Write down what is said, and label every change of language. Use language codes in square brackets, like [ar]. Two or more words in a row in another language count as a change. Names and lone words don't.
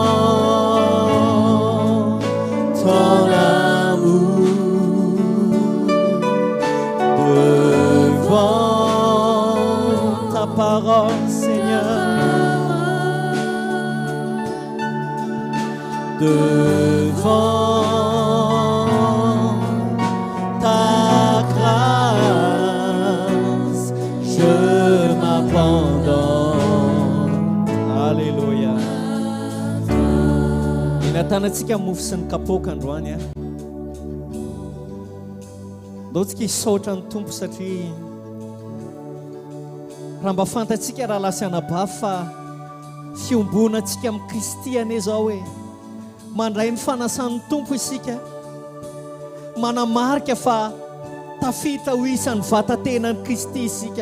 [fr] ton amour, devant ta parole, Seigneur, devant ta grâce, je m'abandonne. Alléluia. [mg] Inatanantsika mofo sy ny kapoaka androany ndao tsika hisaotra ny tompo satria raha mba fantatsika raha lasa anabavy fa fiombonantsika amin'ny Kristy ane zao hoe mandray ny fanasan'ny tompo isika, manamarika fa tafita ho isan'ny vatantenan'ny Kristy isika.